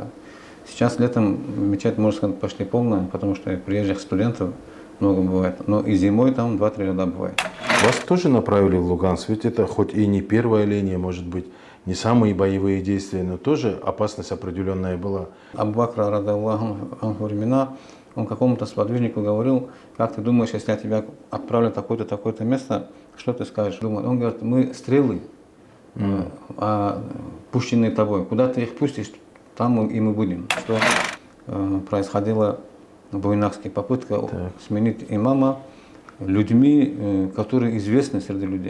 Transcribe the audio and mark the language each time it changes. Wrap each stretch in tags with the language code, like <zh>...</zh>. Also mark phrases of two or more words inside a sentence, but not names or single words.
<ru>Сейчас летом мечеть, можно сказать, почти полная, потому что приезжих студентов много бывает. Но и зимой там 2-3 ряда бывает. Вас тоже направили в Луганск, ведь это хоть и не первая линия, может быть, не самые боевые действия, но тоже опасность определенная была. Абу Бакр,</ru> <ar>رضي الله عنه,</ar> <ru>времена, он какому-то сподвижнику говорил: как ты думаешь, если я тебя отправлю в такое-то, такое-то место, что ты скажешь? Он говорит: мы стрелы, пущенные тобой, куда ты их пустишь, там и мы будем. Что происходило в Буйнакске, попытка сменить имама людьми, которые известны среди людей.</ru>